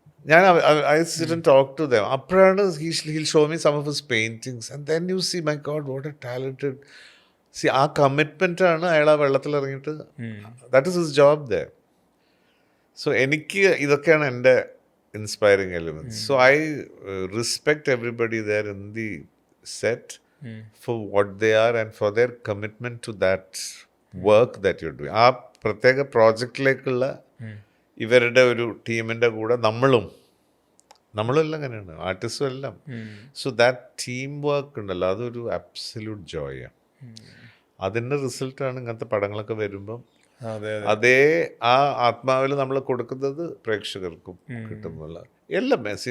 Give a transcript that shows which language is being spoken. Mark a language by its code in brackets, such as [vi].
[en] ഞാൻ I sit and talk to them. [ml] അപ്പോഴാണ് [en] He'll show me some of his paintings and then you see my God what a talented. [ml] C ആ commitment ആണ് അയാൾ ആ വെള്ളത്തിൽ ഇറങ്ങിയിട്ട്, [en] That is his job the. [ml] So എനിക്ക് ഇതൊക്കെയാണ് എൻ്റെ inspiring elements. [en] So I respect everybody there in the set for what they are and for their commitment to that work that you're doing. [ml] ആ പ്രത്യേക പ്രോജക്റ്റിലേക്കുള്ള ഇവരുടെ ഒരു ടീമിൻ്റെ കൂടെ നമ്മളും എല്ലാം അങ്ങനെയാണ്, ആർട്ടിസ്റ്റും എല്ലാം. [en] so that team work [ml] ഉണ്ടല്ലോ, അതൊരു [en] Absolute ജോയാണ്. [ml] അതിൻ്റെ റിസൾട്ടാണ് ഇങ്ങനത്തെ പടങ്ങളൊക്കെ വരുമ്പം അതേ ആ ആത്മാവിൽ നമ്മൾ കൊടുക്കുന്നത് പ്രേക്ഷകർക്കും കിട്ടുന്നുള്ള എല്ലാം.